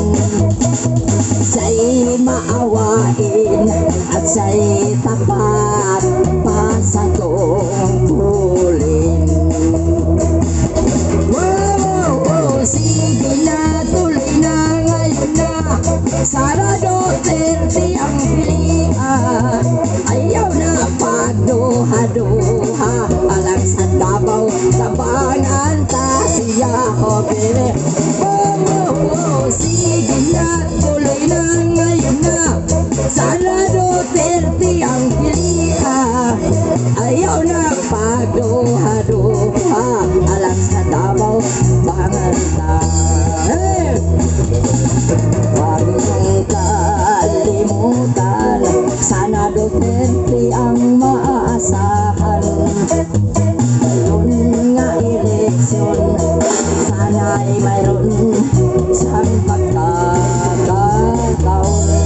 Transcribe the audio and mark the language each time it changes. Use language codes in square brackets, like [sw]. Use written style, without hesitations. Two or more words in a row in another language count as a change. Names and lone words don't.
[tl] Siya'y maawain at siya'y tapat pa sa tungkulin. Sige na, tuloy na ngayon na, Sara Duterte ang pilihan. [ceb] Ayaw na pagduha-duha, alang sa Davao, tabangan ta siya, oh baby. [tl] Sige na, tuloy na ngayon na, Sara Duterte ang pilihan. [ceb] Ayaw na pagduha-duha, alang sa Davao, tabangan ta. Hey! [tl] Huwag niyong kalimutan, sana Duterte ang maaasahan. Ngayon nga eleksyon, sana'y mayroon siyang pagkakataon.